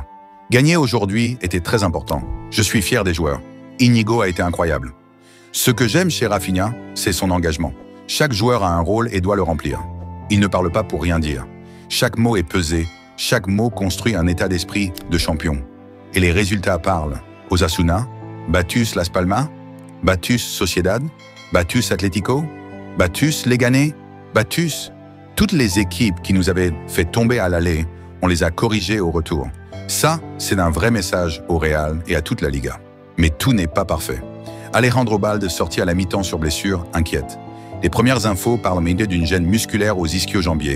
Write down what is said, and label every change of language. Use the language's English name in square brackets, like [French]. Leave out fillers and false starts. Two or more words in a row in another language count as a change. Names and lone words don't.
[French] Gagner aujourd'hui était très important. Je suis fier des joueurs. Íñigo a été incroyable. Ce que j'aime chez Rafinha, c'est son engagement. Chaque joueur a un rôle et doit le remplir. Il ne parle pas pour rien dire. Chaque mot est pesé, chaque mot construit un état d'esprit de champion. Et les résultats parlent. Osasuna, Batus Las Palmas, Batus Sociedad, Batus Atlético, Batus Leganés, Batus. Toutes les équipes qui nous avaient fait tomber à l'aller, on les a corrigées au retour. Ça, c'est un vrai message au Real et à toute la Liga. Mais tout n'est pas parfait. Alejandro Balde, sorti à la mi-temps sur blessure, inquiète. Les premières infos parlent au milieu d'une gêne musculaire aux ischio-jambiers.